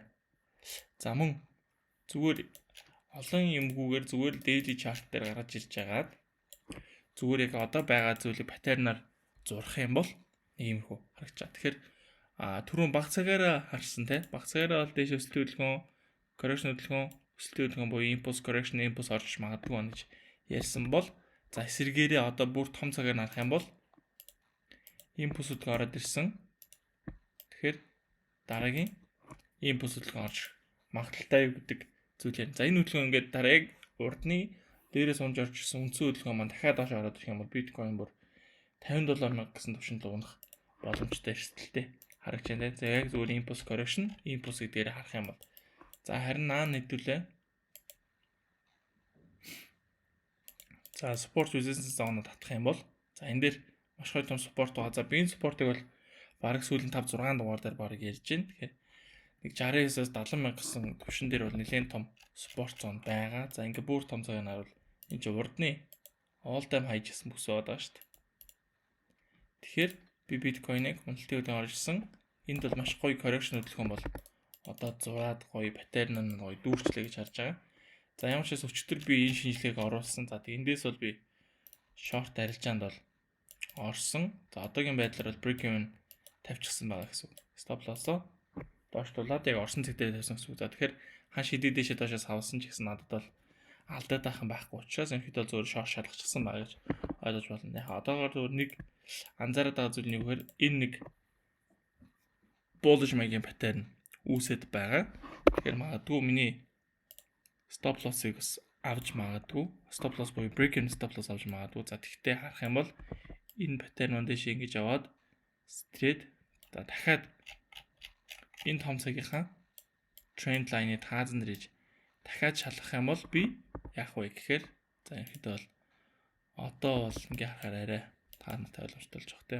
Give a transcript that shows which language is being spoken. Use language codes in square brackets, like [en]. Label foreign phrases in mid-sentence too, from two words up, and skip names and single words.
[mn] За мөн зүгээр олон юмгүйгээр зүгээр [en] daily chart [mn] дээр гаргаж ирж байгаад зүгээр яг одоо байгаа зүйлийг паттернаар зурах юм бол иймэрхүү харагдаж байгаа. Тэгэхээр түрүүн баг цагаараа харсан те. Баг цагаараа бол дээш өсөлт хөдөлгөөн, correction хөдөлгөөн, өсөлт хөдөлгөөн буюу [en] impulse correction, impulse [mn] орж магадгүй гэж ярьсан бол за эсэргээрээ одоо бүр том цагаар харах юм бол impulse хөдөлгөөн ороод ирсэн. Тэгэхээр дараагийн impulse хөдөлгөөн орж магадaltaй гэдэг зүйл юм. За энэ хөдөлгөөн ингээд дараа яг урдны дээрээс унж орж ирсэн үндсэн хөдөлгөөн маань дахиад доош ороод ирэх юм бол биткойн бүр $50,000 гэсэн түвшинд унах боломжтой эрсдэлтэй харагдж байна. За яг зүгээр [en] impulse correction, impulse [mn] гэдгээр харах юм бол за харин наан нэдүүлээ. За [en] support resistance zone [mn] татах юм бол за энэ дээр маш гоё том support байгаа. За би энэ support-ыг бол бараг сүүлийн 5-6 дугаар дээр бараг ярьж байна. Тэгэхээр нэг 69-аас 70,000 гэсэн түвшин дээр бол нэлээд том [en] support zone [mn] байгаа. За ингээ бүр том цагаар харуул энэ чинь урдны [en] all time high [mn] гэсэн бүсөө байгаа шүү дээ. Тэгэхээр би биткойныг хөндлөлтийн үеийн орж ирсэн. Энд бол маш гоё correction хөдөлгөөн бол одоо зураад гоё паттерн нь гоё дүүрчлээ гэж харж байгаа. За ямар ч бас өчтөр би энэ шинжилгээг оруулсан. За тэг эндээс бол би short арилжаанд бол орсон. За одоогийн байдлаар бол [en] break even [mn] тавьчихсан байгаа гэсэн үг. [en] Stop loss- [mn] оо доошлуулад яг орсон цэг дээр тавьсан гэсэн үг. За тэгэхээр хан шидэд дэшээ доошоос хавсан ч гэсэн надад бол алдаад байхан байхгүй учраас ерөнхийдөө зөвөр short шалгачихсан байгаа гэж ойлгож байна. Яг одоогоор зөвөр нэг анзаараад байгаа зүйл нь юу гэхээр энэ нэг [en] bullish mega pattern [mn] үүсэт байгаа. Тэгэхээр магадгүй миний [en] stop loss- [mn] ыг бас авч магадгүй. [en] Stop loss [mn] буюу [en] break even stop loss [mn] авч магадгүй. За тэгтээ харах юм бол энэ pattern дэше ингэж аваад straight за дахиад энэ том цагийнхаа [en] trend line- [mn] ыг таазан дэрэж дахиад шалгах юм бол би яах вэ гэхээр за ерөнхийдөө бол одоо бол ингээ харахаар арай таантай ойлгомжтой болж байгаа те.